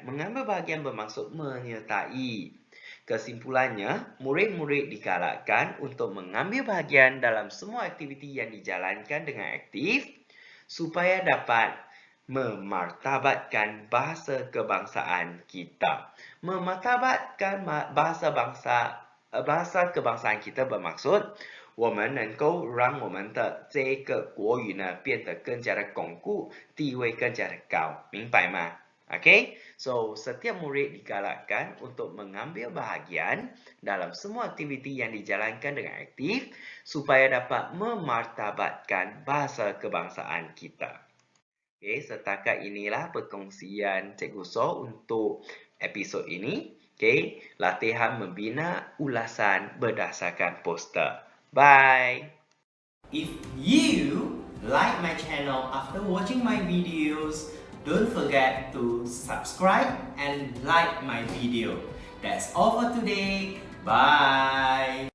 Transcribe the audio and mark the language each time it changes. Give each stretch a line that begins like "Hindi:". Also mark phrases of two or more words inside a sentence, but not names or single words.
Malay: Mengambil bahagian bermaksud menyertai. Kesimpulannya, murid-murid digalakkan untuk mengambil bahagian dalam semua aktiviti yang dijalankan dengan aktif supaya dapat memartabatkan bahasa kebangsaan kita. Memartabatkan bahasa kebangsaan kita bermaksud
Chinese: 我们能够让我们的这个国语呢变得更加的巩固，地位更加的高，明白吗？
Malay: So setiap murid digalakkan untuk mengambil bahagian dalam semua aktiviti yang dijalankan dengan aktif supaya dapat memartabatkan bahasa kebangsaan kita. Setakat inilah perkongsian Cikgu So untuk episod ini. Latihan membina ulasan berdasarkan poster. Bye!
English: If you like my channel after watching my videos, don't forget to subscribe and like my video. That's all for today. Bye.